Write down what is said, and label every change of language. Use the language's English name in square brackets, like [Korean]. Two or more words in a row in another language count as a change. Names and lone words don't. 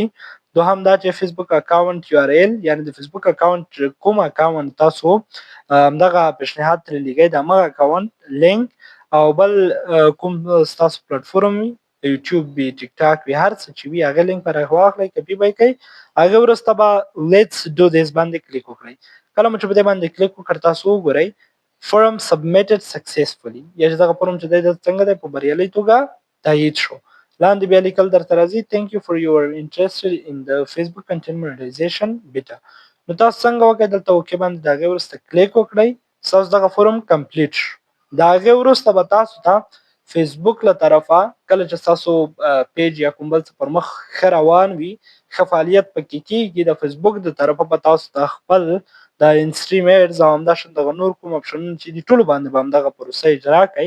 [Pashto] دوهم دا چې [English] Facebook account URL, [Pashto] یعنې د [English] Facebook account [Pashto] کوم اکاونټ تاسو همدغه پیشنهاد ترې لیږئ، د همغه اکاونټ لینک، او بل کوم ستاسو پلټفارم وي، یوټیوب وي، ټیک ټاک وي، هر څه چې وي هغې لینک به راواخلئ، کپي به یې کوئ. هغې وروسته به [English] Let's do this [Pashto] باندې کلیک وکړئ. کله مو چې په دې باندې کلیک وکړ تاسو وګورئ [English] form submitted successfully, [Pashto] یا چې دغه فورم چې دی څنګه دی، په بریالۍ توګه تایید شو. لاندې بیا لیکل درته راځي [English] thank you for your interest in the Facebook content monetization beta. [Pashto] نو تاسو څنګه وکړئ، دلته اوکې باندې د هغې وروسته کلیک وکړئ، ستاسو دغه فورم کمپلیټ شو. د هغې وروسته به تاسو ته فیسبوک له طرفه کله چې ستاسو پیج یا کوم بل څه پر مخ ښه روان وي، ښه فعالیت پکې کېږي، د فیسبوک د طرفه به تاسو ته خپل د انسټریمرز او همداشان دغه نور کوم اپشنونه چې دي ټولو باندې به همدغه پروسه اجرا کوئ.